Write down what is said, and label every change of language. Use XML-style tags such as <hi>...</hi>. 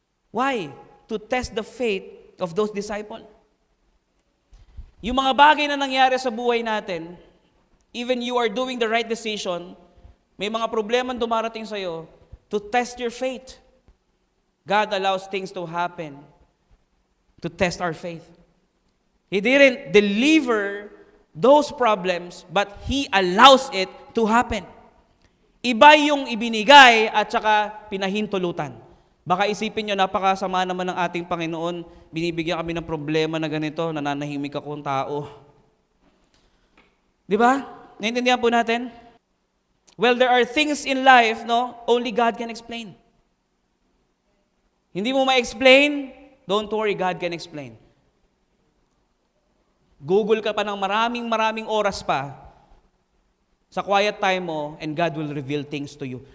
<en>Why? To test the faith of those disciples.</en> <tl>Yung mga bagay na nangyari sa buhay natin,</tl> <en>even you are doing the right decision,</en> <tl>may mga problema dumarating sa'yo,</tl> <en>to test your faith. God allows things to happen to test our faith. He didn't deliver those problems, but He allows it to happen.</en> <tl>Iba yung ibinigay at saka pinahintulutan. Baka isipin nyo, napakasama naman ng ating Panginoon, binibigyan kami ng problema na ganito, nananahimik akong tao. Di ba? Naintindihan po natin?</tl> <en>Well, there are things in life, no, only God can explain.</en> <tl>Hindi mo ma-explain,</tl> <en>don't worry, God can explain. Google</en> <tl>ka pa ng maraming oras pa sa</tl> <en>quiet time mo, and God will reveal things to you.</en>